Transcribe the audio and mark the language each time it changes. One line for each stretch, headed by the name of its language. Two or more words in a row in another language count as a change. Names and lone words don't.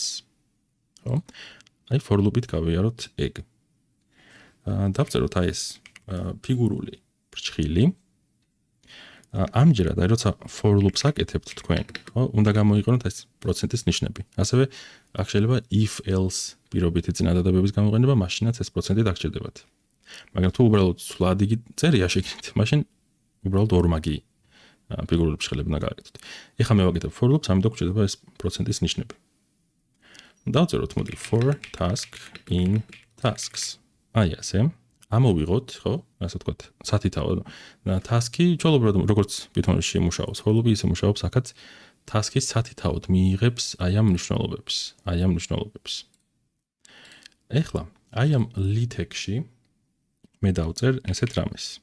Georgian: ხო? აი
English: for loop-
Georgian: ით გავიაროთ ეგ. დავწეროთ აი ეს ფიგურული ფრჩხილი. ამჯერად აი როცა
English: for loop-
Georgian: ს აკეთებთ თქვენ, ხო? უნდა გამოიყენოთ ეს პროცენტის ნიშნები. ასევე აქ შეიძლება
English: if else
Georgian: პირობითი წინადადებების გამოყენება, მაშინაც ეს პროცენტი დაგჭირდებათ. მაგრამ თუ უბრალოდ ცვლადი წერია შეგიძლიათ, მაშინ უბრალოდ ორმაგი ფიგურული ფრჩხილები უნდა გააკეთოთ. ეხლა მე ვაკეთებ
English: for loops,
Georgian: ამიტომ გვჭირდება ეს პროცენტის ნიშნები. დავწეროთ მოდი
English: for task in tasks.
Georgian: აი ასე. ამოვიღოთ, ხო? ასე ვთქვათ, სათითაო task-ი ჩვეულებრივად როგორც Python-ში მუშაობს,
English: for loop-
Georgian: ი ისე მუშაობს, აქაც task-ის სათითაოდ მიიღებს აი ამ მნიშვნელობებს. ეხლა აი ამ
English: li tag-
Georgian: ში მე დავწერ ესეთ რამეს.